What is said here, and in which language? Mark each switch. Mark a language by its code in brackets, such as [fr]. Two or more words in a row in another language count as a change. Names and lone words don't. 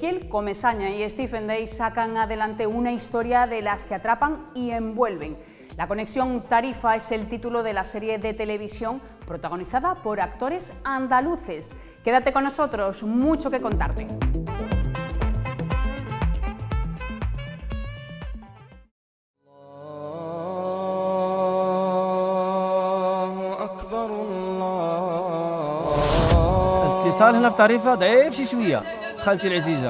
[es] Comesaña y Stephen Day sacan adelante una historia de las que atrapan y envuelven. La conexión Tarifa es el título de la serie de televisión protagonizada por actores andaluces. Quédate con nosotros, mucho que contarte. [ar] الاتصال هنا في طريفة ضعيف شي شوية خالتي العزيزة.